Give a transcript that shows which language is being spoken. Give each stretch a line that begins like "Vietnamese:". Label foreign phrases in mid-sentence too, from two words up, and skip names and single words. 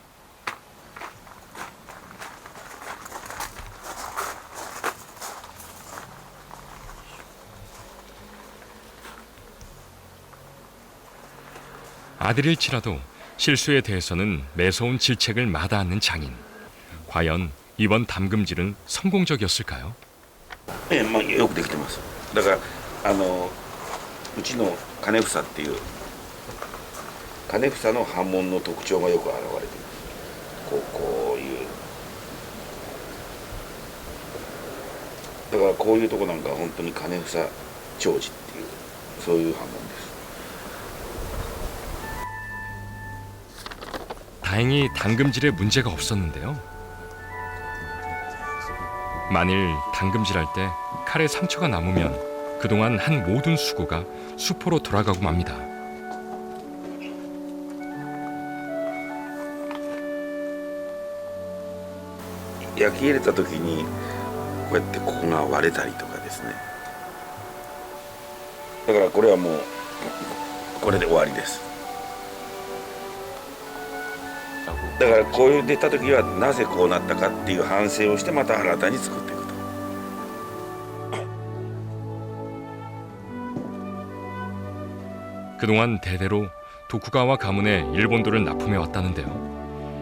Korean: 아들일지라도 실수에 대해서는 매서운 질책을 마다않는 장인. 과연 이번 담금질은 성공적이었을까요? 예,
Japanese: よくできてます。だからうちの金房っていう金房の刃文の特徴がよく現れてます。こういうだからこういうとこなんか本当に金房長寿っていうそういう刃文です。
Korean: 다행히 당금질에 문제가 없었는데요. 만일 당금질할 때 칼에 상처가 남으면 그동안 한 모든 수고가 수포로 돌아가고 맙니다.
Japanese: 焼き入れた時にこうやってここが割れたりとかですね。だからこれはもうこれで終わりです。だからこういう出た時はなぜこうなったかっていう反省をしてまた新たに作っていくと。
Korean: 그동안 대대로 도쿠가와 가문에 일본도를 납품해 왔다는데요.